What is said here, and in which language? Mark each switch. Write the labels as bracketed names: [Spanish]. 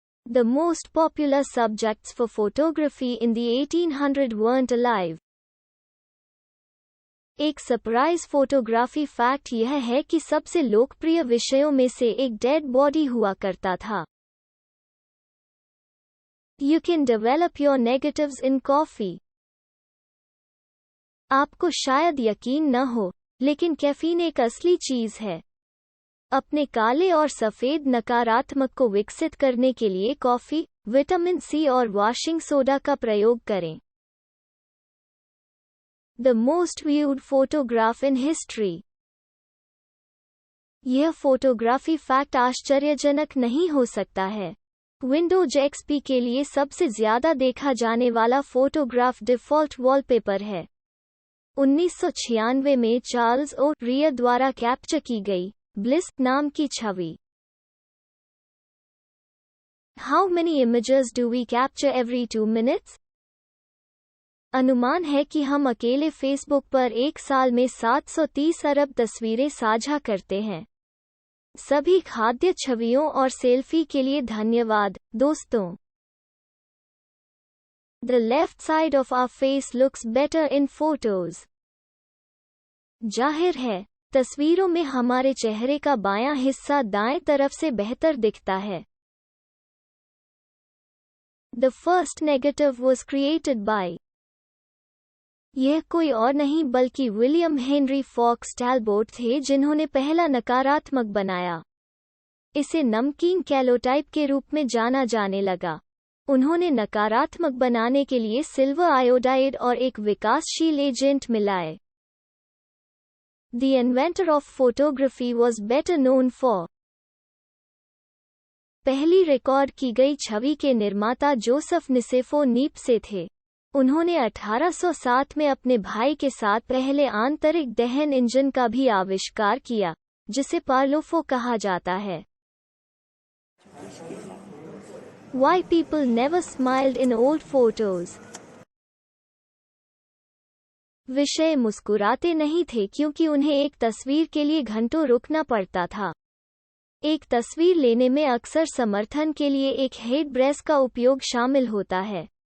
[English] The most popular subjects for photography in the 1800s weren't alive. [Hindi] एक surprise photography fact यह है कि सबसे लोकप्रिय विषयों में से एक डेड बॉडी हुआ करता था। [English] You can develop your negatives in coffee. [Hindi] आपको शायद यकीन न हो, लेकिन कैफीन एक असली चीज है। अपने काले और सफेद नकारात्मक को विकसित करने के लिए कॉफी, विटामिन सी और वॉशिंग सोडा का प्रयोग करें। [English] The most viewed photograph in history. [Hindi] यह फोटोग्राफी फैक्ट आश्चर्यजनक नहीं हो सकता है। विंडोज एक्सपी के लिए सबसे ज्यादा देखा जाने वाला फोटोग्राफ डिफ़ॉल्ट वॉलपेपर है। 1996 में चार्ल्स ओ रियर द्वारा कैप्चर की गई ब्लिस नाम की छवि। [English] How many images do we capture every 2 minutes? [Hindi] अनुमान है कि हम अकेले फेसबुक पर एक साल में 730 अरब तस्वीरें साझा करते हैं। सभी खाद्य छवियों और सेल्फी के लिए धन्यवाद, दोस्तों। [English] The left side of our face looks better in photos. [Hindi] जाहिर है, तस्वीरों में हमारे चेहरे का बायां हिस्सा दाएं तरफ से बेहतर दिखता है। [English] The first negative was created by. [Hindi] यह कोई और नहीं बल्कि विलियम हेनरी फॉक्स टैलबोट थे जिन्होंने पहला नकारात्मक बनाया। इसे नमकीन कैलोटाइप के रूप में जाना जाने लगा। उन्होंने नकारात्मक बनाने के लिए सिल्वर आयोडाइड और एक विकासशील एजेंट मिलाए। [English] The inventor of photography was better known for. [Hindi] पहली रिकॉर्ड की गई छवि के निर्माता जोसेफ निसेफो नीप से थे। उन्होंने 1807 में अपने भाई के साथ पहले आंतरिक दहन इंजन का भी आविष्कार किया, जिसे पार्लोफो कहा जाता है। [English] Why people never smiled in old photos. [Hindi] विषय मुस्कुराते नहीं थे क्योंकि उन्हें एक तस्वीर के लिए घंटों रुकना पड़ता था। एक तस्वीर लेने में अक्सर समर्थन के लिए एक हेड ब्रेस का उपयोग शामिल होता है।